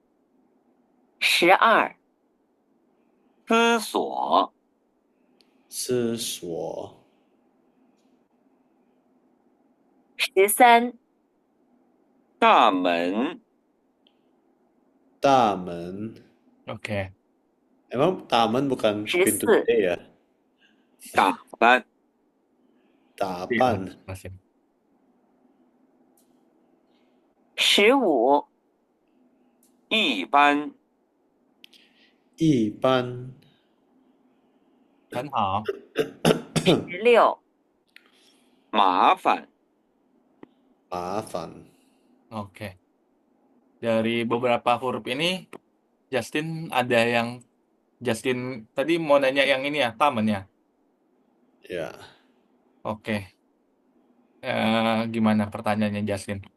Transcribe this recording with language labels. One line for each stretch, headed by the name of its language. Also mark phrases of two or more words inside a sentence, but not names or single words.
Chinese: 12、思索，思索， 13、大门，大门。
Indonesian: Oke. Emang taman bukan pintu
Chinese: 14、
Indonesian: gede ya?
Chinese: 打扮， Tapan,
Indonesian: Jelasin.
Chinese: 15、一般，一般，很好. 16、麻烦，麻烦。
Indonesian: Oke. Dari beberapa huruf ini, Justin tadi mau nanya yang ini ya, taman ya. Ya, Oke. Gimana pertanyaannya Justin?